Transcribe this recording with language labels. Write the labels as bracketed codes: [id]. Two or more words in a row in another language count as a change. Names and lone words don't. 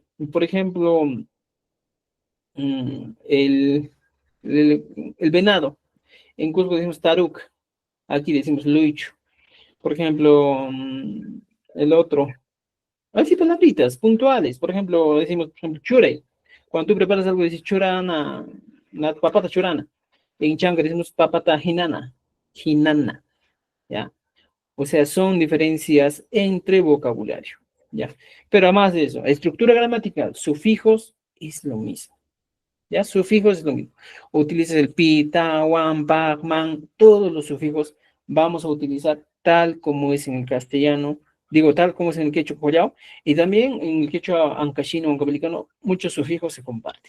[es] Por ejemplo, el venado. En Cusco decimos taruk. Aquí decimos luicho. Por ejemplo, el otro. Así palabritas puntuales. Por ejemplo, decimos, por ejemplo, chure. Cuando tú preparas algo, dices churana, una [qu] papata churana. [es] En Changa decimos [qu] papata jinana. Jinana. [es] ¿Ya? O sea, son diferencias entre vocabulario. ¿Ya? Pero además de eso, estructura gramatical, sufijos es lo mismo. ¿Ya? Sufijos es lo mismo. Utilizas el pi, ta, wan, bag, man, todos los sufijos vamos a utilizar tal como es en el castellano, digo, tal como es en el quechua collao, y también en el quechua ancashino o ancabelicano, muchos sufijos se comparten.